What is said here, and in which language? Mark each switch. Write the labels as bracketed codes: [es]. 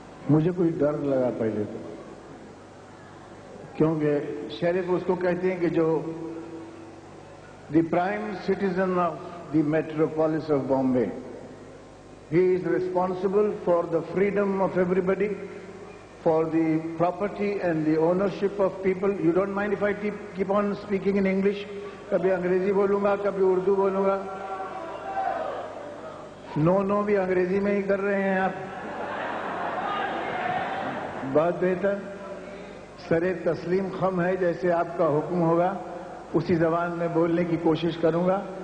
[ur] مجھے کوئی ڈر لگا پہلے تو، کیونکہ شیرف اس کو کہتے ہیں کہ جو [en] The prime citizen of the metropolis of Bombay. He is responsible for the freedom of everybody, for the property and the ownership of people. You don't mind if I keep on speaking in English? [ur] کبھی انگریزی بولوں گا، کبھی اردو بولوں گا. نو بھی انگریزی میں ہی کر رہے ہیں آپ. بہت بہتر. سر تسلیم خم ہے، جیسے آپ کا حکم ہوگا اسی زبان میں بولنے کی کوشش کروں گا.